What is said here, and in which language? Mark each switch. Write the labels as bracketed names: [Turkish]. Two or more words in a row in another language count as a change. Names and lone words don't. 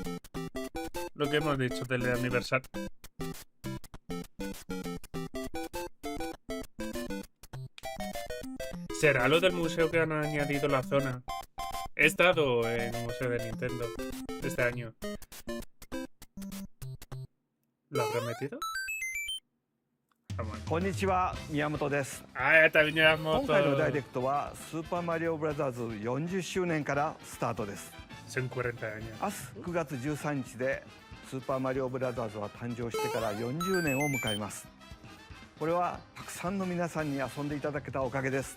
[Spanish] Lo que hemos dicho del aniversario. ¿Será lo del museo que han añadido la zona? He estado en el museo de Nintendo este año. ¿Lo habrán metido? Vamos. [Japanese] こんにちは、宮本です。 [Spanish] Ah, también [Japanese] 今回のダイレクトはスーパーマリオブラザーズ40周年からスタートです。 [Spanish] Son 40 años. [Japanese] 明日9月13日でスーパーマリオブラザーズは誕生してから40年を迎えます。これはたくさんの皆さんに遊んでいただけたおかげです。